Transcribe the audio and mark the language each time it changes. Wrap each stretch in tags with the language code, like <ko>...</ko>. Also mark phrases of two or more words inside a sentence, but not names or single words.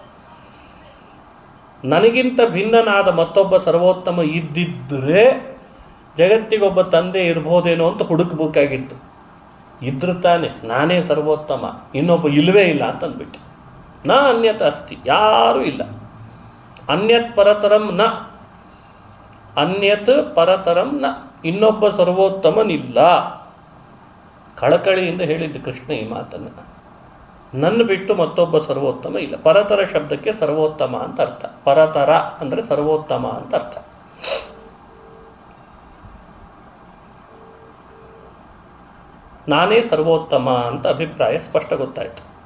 <kn>ನನಗಿಂತ ಭಿನ್ನನಾದ ಮತ್ತೊಬ್ಬ ಸರ್ವೋತ್ತಮ ಇದ್ದಿದ್ದರೆ ಜಗತ್ತಿಗೊಬ್ಬ ತಂದೆ ಇರ್ಬೋದೇನೋ ಅಂತ ಹುಡುಕಬೇಕಾಗಿತ್ತು. ಇದ್ರು ತಾನೆ ನಾನೇ ಸರ್ವೋತ್ತಮ, ಇನ್ನೊಬ್ಬ ಇಲ್ಲವೇ ಇಲ್ಲ ಅಂತ ಅಂದ್ಬಿಟ್ಟು.</kn> <sa>ನ ಅನ್ಯತ ಅಸ್ತಿ,</sa> <kn>ಯಾರೂ ಇಲ್ಲ.</kn> <sa>ಅನ್ಯತ್ ಪರತರಂ ನ, ಅನ್ಯತ್ ಪರತರಂ ನ,</sa> <kn>ಇನ್ನೊಬ್ಬ ಸರ್ವೋತ್ತಮನಿಲ್ಲ. ಕಳಕಳಿಯಿಂದ ಹೇಳಿದ್ದು ಕೃಷ್ಣ ಈ ಮಾತನ್ನು. ನನ್ನ ಬಿಟ್ಟು ಮತ್ತೊಬ್ಬ ಸರ್ವೋತ್ತಮ ಇಲ್ಲ. ಪರತರ ಶಬ್ದಕ್ಕೆ ಸರ್ವೋತ್ತಮ ಅಂತ ಅರ್ಥ. ಪರತರ ಅಂದರೆ ಸರ್ವೋತ್ತಮ ಅಂತ ಅರ್ಥ. ನಾನೇ ಸರ್ವೋತ್ತಮ ಅಂತ ಅಭಿಪ್ರಾಯ ಸ್ಪಷ್ಟ ಗೊತ್ತಾಯಿತು.</kn>